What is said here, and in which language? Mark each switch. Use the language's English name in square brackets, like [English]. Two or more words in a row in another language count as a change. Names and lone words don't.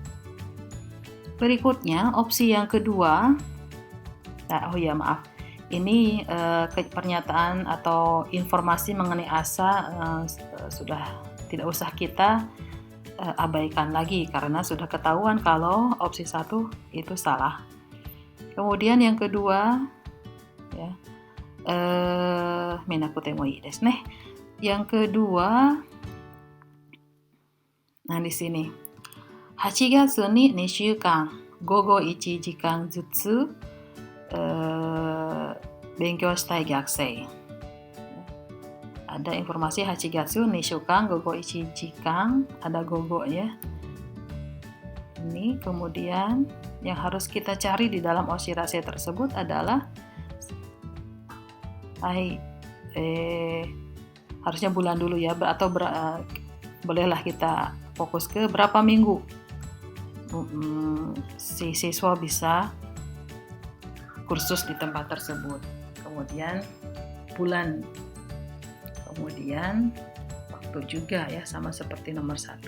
[Indonesian] Berikutnya opsi yang kedua, ini pernyataan atau informasi mengenai asa sudah tidak usah kita abaikan lagi karena sudah ketahuan kalau opsi 1 itu salah. Kemudian yang kedua, ya, [Japanese] めなくてもいいですね. [Indonesian] Yang kedua, nah di sini [Japanese] 8 月に2週間午後1時間ずつ勉強したい学生 [Indonesian] ada informasi [Japanese] 八月二週間午後一時間, [Indonesian] ada gogo ya. Ini kemudian yang harus kita cari di dalam oshirase tersebut adalah harusnya bulan dulu ya, atau bolehlah kita fokus ke berapa minggu si siswa bisa kursus di tempat tersebut, kemudian bulan, kemudian waktu juga ya, sama seperti nomor 1.